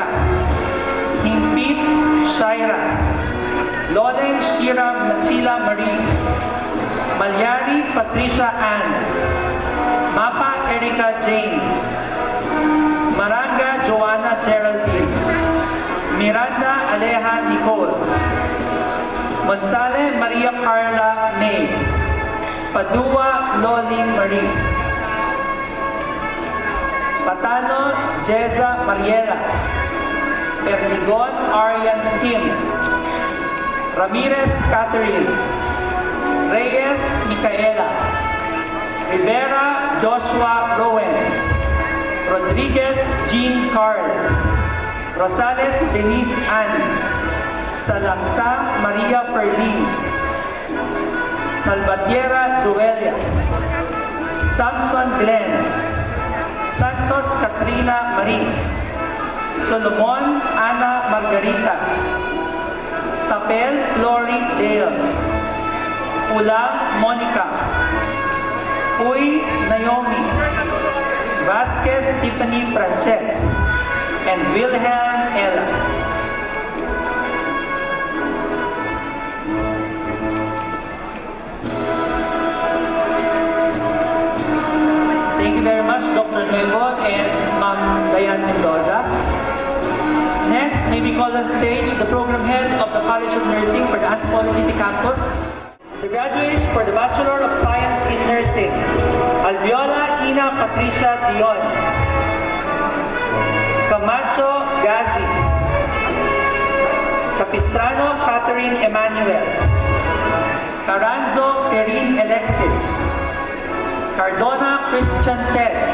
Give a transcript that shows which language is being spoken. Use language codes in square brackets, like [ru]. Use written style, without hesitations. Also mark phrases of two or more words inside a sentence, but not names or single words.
[en] Himpit Shaira, Lolen Sheila Marie, Malyari Patricia Ann, Mapa Erica Jane, Maranga Joanna Geraldine, Miranda Aleja Nicole, Gonzale Maria Carla May, Padua Loli Marie, Patano Jeza Mariela, Perdigon Arian Kim, Ramirez Catherine, Reyes Micaela, Rivera Joshua Rowan, Rodriguez Jean Carl, Rosales Denise Ann, Salangsa Maria Ferlin, Salvatierra Joelia, Samson Glenn, Santos Katrina Marie, Solomon Ana Margarita, Tapel Lori Dale, Ulam Monica, Uy Naomi, Vasquez Tiffany Franchette, and Wilhelm Ella. Thank you very much, Dr. Nuevo and Ma'am Diane Mendoza. Next, may we call on stage the program head of the College of Nursing for the Antipolo City Campus, the graduates for the Bachelor of Science in Nursing, Alviola Ina Patricia Dion, Camacho Gazi, Capistrano Catherine Emmanuel, Caranzo Perin Alexis, Cardona Christian Ted,